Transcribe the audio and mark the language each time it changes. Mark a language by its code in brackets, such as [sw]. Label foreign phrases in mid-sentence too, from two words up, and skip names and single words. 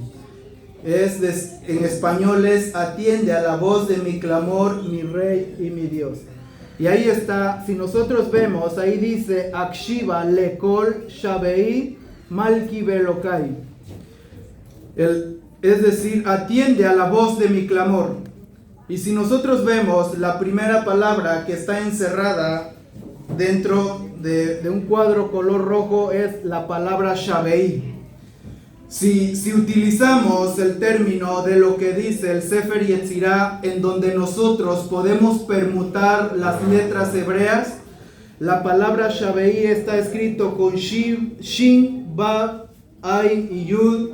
[es] En español es, atiende a la voz de mi clamor, mi rey y mi Dios. Y ahí está, si nosotros vemos, ahí dice, [he] הקשיבה לקול שועי מלכי ואלהי. [es] Es decir, atiende a la voz de mi clamor. Y si nosotros vemos la primera palabra que está encerrada dentro de un cuadro color rojo es la palabra Shavei. Si utilizamos el término de lo que dice el Sefer Yetzirah, en donde nosotros podemos permutar las letras hebreas, la palabra Shavei está escrito con Shin, Vav, Ain y Yud.